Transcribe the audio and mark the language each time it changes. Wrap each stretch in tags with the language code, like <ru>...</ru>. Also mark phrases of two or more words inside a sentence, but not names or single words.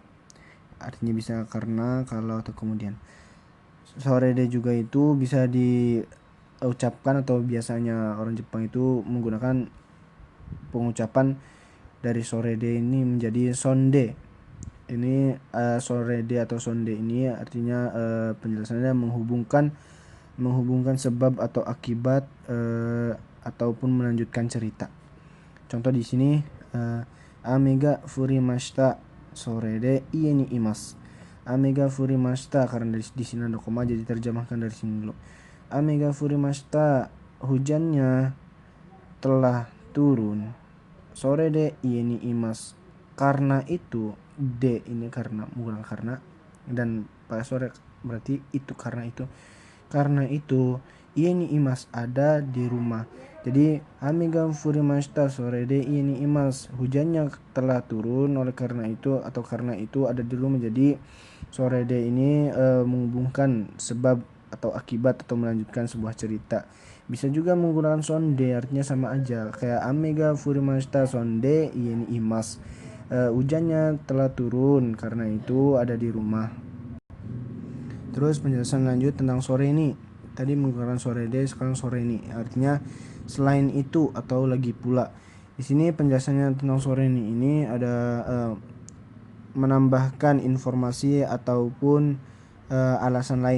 <id>Artinya bisa karena, kalau, atau kemudian.</id> <ja>それで</ja> <id>juga itu bisa diucapkan atau biasanya orang Jepang itu menggunakan pengucapan dari</id> <ja>それで</ja> <id>ini menjadi sonde. Ini</id> <ja>それで</ja> <id>atau sonde ini artinya penjelasannya menghubungkan sebab atau akibat ataupun melanjutkan cerita. Contoh di sini</id> <ja>雨が降りました それで 家にいます. 雨が降りました,</ja> <id>karena di sini ada koma jadi terjemahkan dari sini dulu.</id> <ja>雨が降りました,</ja> <id>hujannya telah turun.</id> <ja>それで 家にいます,</ja> <id>karena itu. De ini karena, menggunakan karena, dan pada sore berarti itu, karena itu. Karena itu</id> <ja>家にいます,</ja> <id>ada di rumah.</id> <ja>Jadi 雨が降りました それで 家にいます,</ja> <id>hujannya telah turun oleh karena itu, atau karena itu ada di rumah. Jadi</id> <ja>それで</ja> <id>ini menghubungkan sebab atau akibat atau melanjutkan sebuah cerita. Bisa juga menggunakan sonde, artinya sama aja kayak</id> <ja>雨が降りました そんで 家にいます,</ja> <id>hujannya telah turun karena itu ada di rumah. Terus penjelasan lanjut tentang sore ini. Tadi menggunakan</id> <ja>それで,</ja> <id>sekarang sore ini artinya selain itu atau lagi pula. Di sini penjelasannya tentang sore ini ada menambahkan informasi ataupun alasan lain.</id>